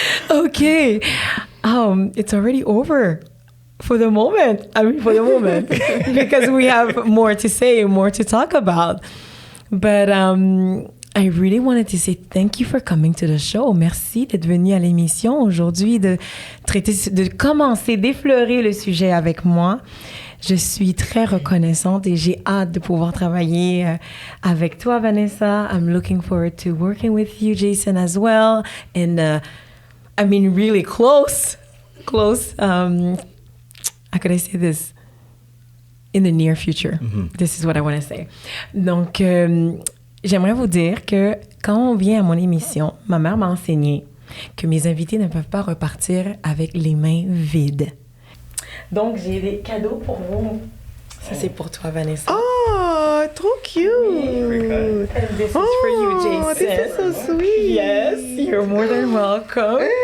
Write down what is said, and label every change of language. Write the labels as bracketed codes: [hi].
[en] Okay. It's already over. For the moment. Because we have more to say, more to talk about. But I really wanted to say thank you for coming to the show. [fr] Merci d'être venu à l'émission aujourd'hui, de commencer, d'effleurer le sujet avec moi. Je suis très reconnaissante et j'ai hâte de pouvoir travailler avec toi, Vanessa. [en] I'm looking forward to working with you, Jason, as well. And really close. How could I say this? In the near future. This is what I want to say. [fr] Donc, j'aimerais vous dire que quand on vient à mon émission, ma mère m'a enseigné que mes invités ne peuvent pas repartir avec les mains vides. Donc, j'ai des cadeaux pour vous. Ça, c'est pour toi, Vanessa. Oh, trop cute. [en] And this is for you, Jason. Oh, this is so sweet. Yes, you're more than welcome.